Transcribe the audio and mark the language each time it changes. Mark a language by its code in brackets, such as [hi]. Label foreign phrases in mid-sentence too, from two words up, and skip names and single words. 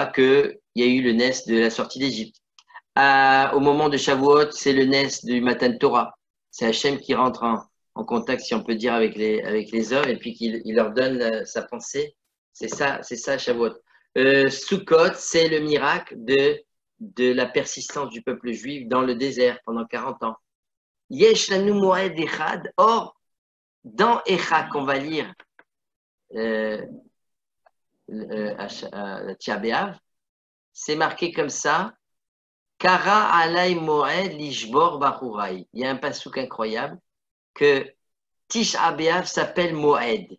[fr] Qu'il y a eu le Nes de la sortie d'Égypte. Au moment de Shavuot, c'est le Nes du [he] מתן תורה. [fr] C'est Hachem qui rentre en contact, si on peut dire, avec les hommes et puis qu'il leur donne sa pensée. C'est ça Shavuot. Sukkot, c'est le miracle de la persistance du peuple juif dans le désert pendant 40 ans. [he] יש לנו מועד אחד. [fr] Or, dans Echa qu'on va lire à [he] תשעה באב, [fr] c'est marqué comme ça. [he] קרא עלי מועד לשבר בחורי. [fr] Il y a un passouk incroyable que [he] תשעה באב [fr] s'appelle Moed.